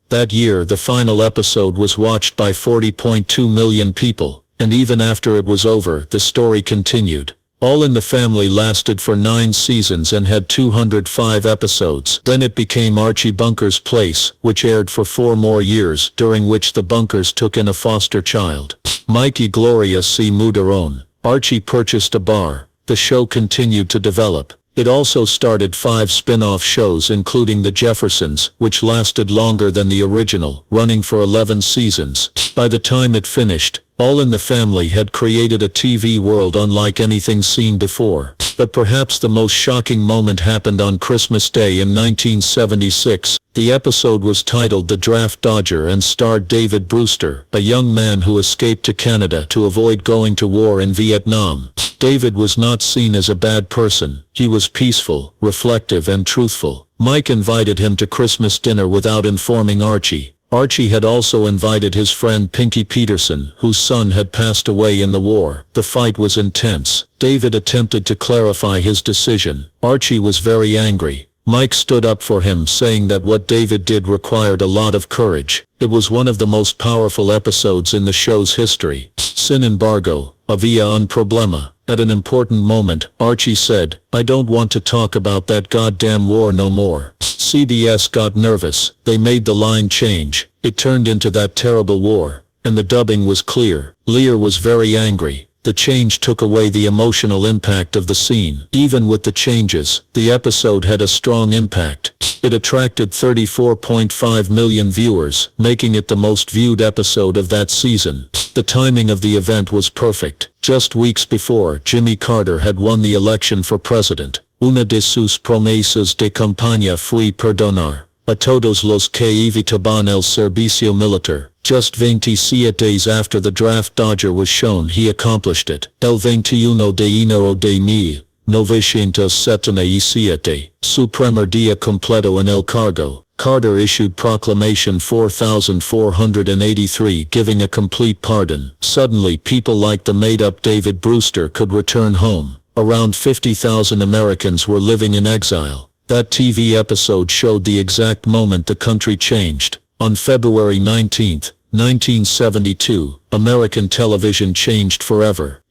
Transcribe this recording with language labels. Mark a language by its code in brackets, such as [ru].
[en] That year, the final episode was watched by 40.2 million people, and even after it was over, the story continued. All in the Family lasted for 9 seasons and had 205 episodes. Then it became Archie Bunker's Place, which aired for 4 more years, during which the Bunkers took in a foster child. [es] Mike y Gloria se mudaron. [en] Archie purchased a bar. The show continued to develop. It also started 5 spin-off shows, including The Jeffersons, which lasted longer than the original, running for 11 seasons. By the time it finished, All in the Family had created a TV world unlike anything seen before. But perhaps the most shocking moment happened on Christmas Day in 1976. The episode was titled The Draft Dodger and starred David Brewster, a young man who escaped to Canada to avoid going to war in Vietnam. David was not seen as a bad person. He was peaceful, reflective and truthful. Mike invited him to Christmas dinner without informing Archie. Archie had also invited his friend Pinky Peterson, whose son had passed away in the war. The fight was intense. David attempted to clarify his decision. Archie was very angry. Mike stood up for him, saying that what David did required a lot of courage. It was one of the most powerful episodes in the show's history. [es] Sin embargo, había un problema. [en] At an important moment, Archie said, "I don't want to talk about that goddamn war no more." CBS got nervous. They made the line change. It turned into That Terrible War. And the dubbing was clear. Lear was very angry. The change took away the emotional impact of the scene. Even with the changes, the episode had a strong impact. It attracted 34.5 million viewers, making it the most viewed episode of that season. The timing of the event was perfect. Just weeks before, Jimmy Carter had won the election for president. [es] Una de sus promesas de campaña fue perdonar a todos los que evitaban el servicio militar. [en] Just 27 days after The Draft Dodger was shown, he accomplished it. [es] El 21 de enero de 1977, su primer día completo en el cargo, [en] Carter issued Proclamation 4483 giving a complete pardon. Suddenly people like the made-up David Brewster could return home. Around 50,000 Americans were living in exile. That TV episode showed the exact moment the country changed. On February 19, 1972, American television changed forever.